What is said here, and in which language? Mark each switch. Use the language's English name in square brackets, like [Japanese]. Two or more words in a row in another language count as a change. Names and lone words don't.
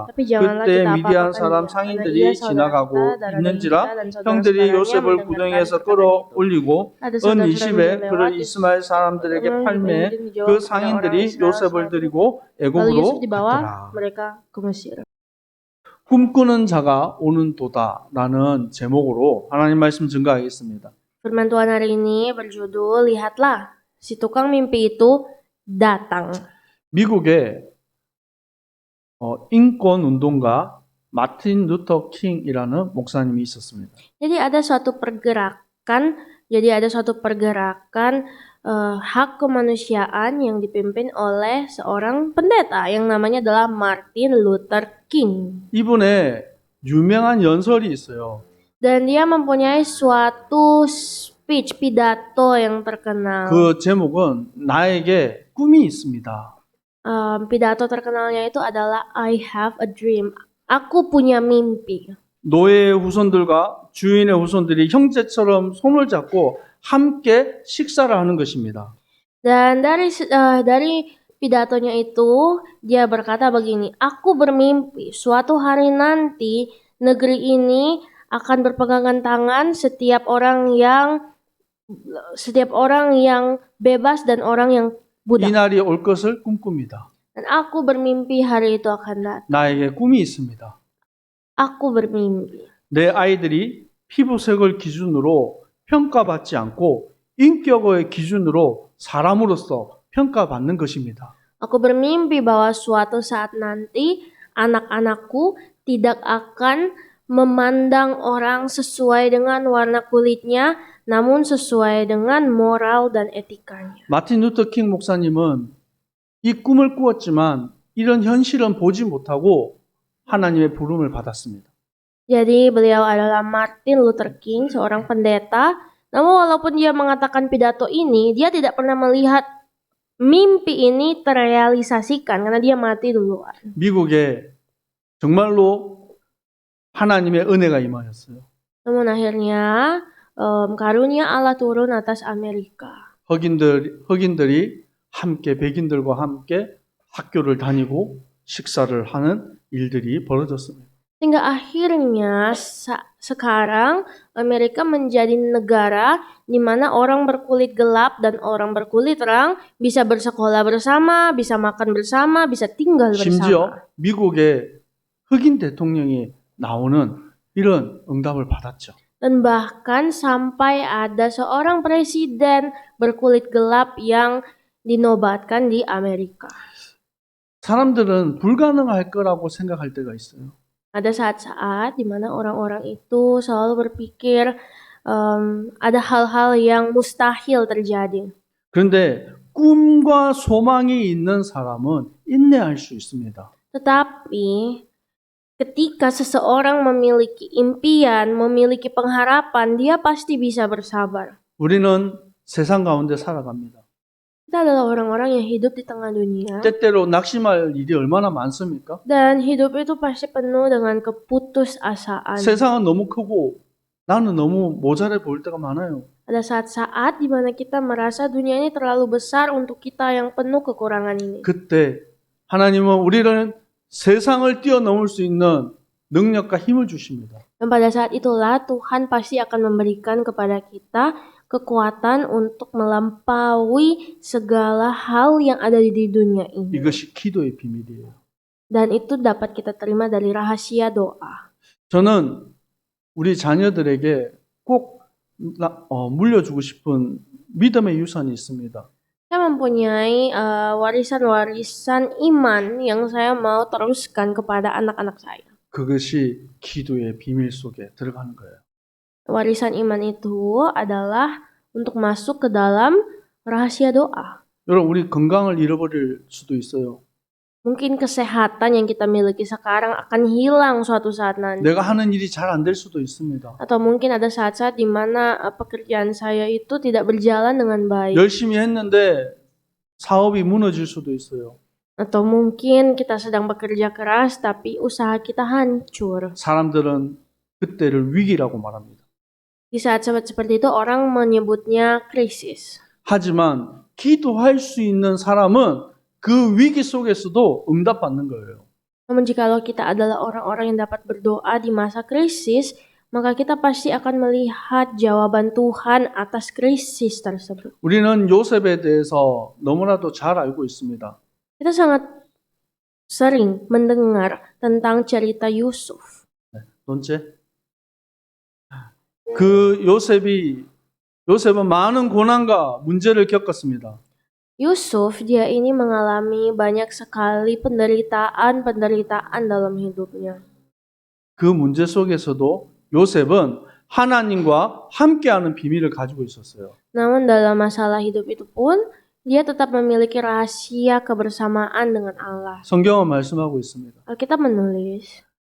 [Korean] 그때 미디안 사람 상인들이 지나가고 있는지라 형들이 요셉을 구덩이에서 끌어올리고 은 20에 그를 이스마엘 사람들에게 팔매 그 상인들이 요셉을 들이고 애굽으로 갔더라. 꿈꾸는 자가 오는 도다라는 제목으로 하나님 말씀 증거하겠습니다. [Indonesian] Firman Tuhan hari ini berjudul Lihatlah, si tukang mimpi itu datang. [Korean] 미국의 인권 운동가 마틴 루터 킹이라는 목사님이 있었습니다. [Indonesian] Jadi ada suatu pergerakan hak kemanusiaan yang dipimpin oleh seorang pendeta yang namanya adalah Martin Luther King. [Korean] 이분의 유명한 연설이 있어요. [Indonesian] Dan dia mempunyai suatu pidato yang terkenal. [Korean] 그 제목은 나에게 꿈이 있습니다. [Indonesian] Pidato terkenalnya itu adalah [English] I have a dream. [Indonesian] Aku punya mimpi. [Korean] 노예의 후손들과 주인의 후손들이 형제처럼 손을 잡고 함께 식사를 하는 것입니다. [Indonesian] Dan dari pidatonya itu dia berkata begini, aku bermimpi suatu hari nanti negeri ini akan berpegangan tangan setiap orang yang bebas dan orang yang budak. [Korean] 이 날이 올 것을 꿈꿉니다. [Indonesian] Dan aku bermimpi hari itu akan datang. [Korean] 나에게 꿈이 있습니다. [Indonesian] Aku bermimpi. [Korean] 내 아이들이 피부색을 기준으로 평가받지 않고 인격의 기준으로 사람으로서 평가받는 것입니다. [Indonesian] Aku bermimpi bahwa suatu saat nanti anak-anakku tidak akan memandang orang sesuai dengan warna kulitnya, namun sesuai dengan moral dan etikanya. [Korean] 마틴 루터 킹 목사님은 이 꿈을 꾸었지만 이런 현실은 보지 못하고 하나님의 부름을 받았습니다. [Indonesian] Jadi beliau adalah Martin Luther King, seorang pendeta. Namun walaupun dia mengatakan pidato ini, dia tidak pernah melihat mimpi ini terrealisasikan karena dia mati duluan. [Korean] 미국에 정말로 하나님의 은혜가 임하였어요. [Indonesian] Namun akhirnya karunia Allah turun atas Amerika. [Korean] 흑인들이 함께 백인들과 함께 학교를 다니고 식사를 하는 일들이 벌어졌습니다. [Indonesian] Hingga akhirnya sekarang Amerika menjadi negara di mana orang berkulit gelap dan orang berkulit terang bisa bersekolah bersama, bisa makan bersama, bisa tinggal bersama. [Korean] 심지어 미국의 흑인 대통령이 나오는 이런 응답을 받았죠. [Indonesian] Dan bahkan sampai ada seorang presiden berkulit gelap yang dinobatkan di Amerika. [Korean] 사람들은 불가능할 거라고 생각할 때가 있어요. [Indonesian] Ada saat-saat di mana orang-orang itu selalu berpikir ada hal-hal yang mustahil terjadi. [Korean] 그런데 꿈과 소망이 있는 사람은 인내할 수 있습니다. [Indonesian] Tetapi ketika seseorang memiliki impian, memiliki pengharapan, dia pasti bisa bersabar. [Korean] 우리는 세상 가운데 살아갑니다. [Indonesian] Kita adalah orang-orang yang hidup di tengah dunia. [Korean] 때때로 낙심할 일이 얼마나 많습니까? [Indonesian] Dan hidup itu pasti penuh dengan keputusasaan. [Korean] 세상은 너무 크고 나는 너무 모자래 보일 때가 많아요. [Indonesian] Ada saat-saat di mana kita merasa dunia ini terlalu besar untuk kita yang penuh kekurangan ini. [Korean] 그때 하나님은 우리를 세상을 뛰어넘을 수 있는 능력과 힘을 주십니다. [Indonesian] Dan pada saat itulah Tuhan pasti akan memberikan kepada kita kekuatan untuk melampaui segala hal yang ada di dunia ini. [Korean] 이것이 기도의 비밀이에요. [Indonesian] Dan itu dapat kita terima dari rahasia doa. [Korean] 저는 우리 자녀들에게 꼭 물려주고 싶은 믿음의 유산이 있습니다. [Indonesian] Saya mempunyai warisan-warisan iman yang saya mau teruskan kepada anak-anak saya. [Korean] 그것이 기도의 비밀 속에 들어가는 거예요. [Indonesian] Warisan iman itu adalah untuk masuk ke dalam rahasia doa. [Korean] 여러분, 우리 건강을 잃어버릴 수도 있어요. [Indonesian] Mungkin kesehatan yang kita miliki sekarang akan hilang suatu saat nanti. [Korean] 내가 하는 일이 잘 안 될 수도 있습니다. [Indonesian] Atau mungkin ada saat-saat di mana pekerjaan saya itu tidak berjalan dengan baik. [Korean] 열심히 했는데 사업이 무너질 수도 있어요. [Indonesian] Atau mungkin kita sedang bekerja keras tapi usaha kita hancur. [Korean] 사람들은 그때를 위기라고 말합니다. [Indonesian] Di saat seperti itu orang menyebutnya krisis. [Korean] 하지만 기도할 수 있는 사람은 그 위기 속에서도 응답받는 거예요. [Indonesian] Namun jikalau kita adalah orang-orang yang dapat berdoa di masa krisis, maka kita pasti akan melihat jawaban Tuhan atas krisis tersebut. [Korean] 우리는 요셉에 대해서 너무나도 잘 알고 있습니다. [Indonesian] Kita sangat sering mendengar tentang cerita Yusuf. [Korean] 번째, 그 요셉은 많은 고난과 문제를 겪었습니다. [Indonesian] Yusuf, dia ini mengalami banyak sekali penderitaan dalam hidupnya. [Korean] 그 문제 속에서도 요셉은 하나님과 함께하는 비밀을 가지고 있었어요. [Indonesian] Namun dalam masalah hidup itu pun, dia tetap memiliki rahasia kebersamaan dengan Allah. [Korean] 성경은 말씀하고 있습니다. [Indonesian] Alkitab menulis,